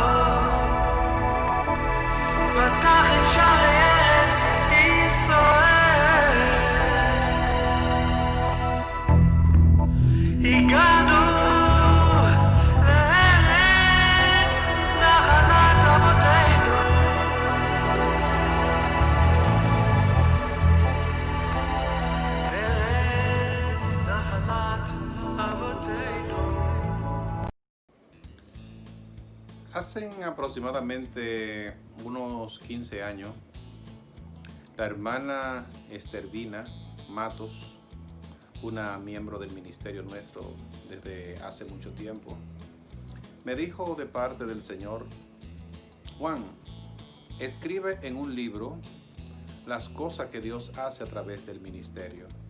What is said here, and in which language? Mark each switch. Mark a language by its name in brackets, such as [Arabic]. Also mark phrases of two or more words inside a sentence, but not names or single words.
[Hebrew] פתח את שערי ארץ ישראל הגענו לארץ נחלת אבותינו ארץ נחלת אבותינו. [Spanish] Hace aproximadamente unos 15 años, la hermana Estervina Matos, una miembro del ministerio nuestro desde hace mucho tiempo, me dijo de parte del Señor: Juan, escribe en un libro las cosas que Dios hace a través del ministerio.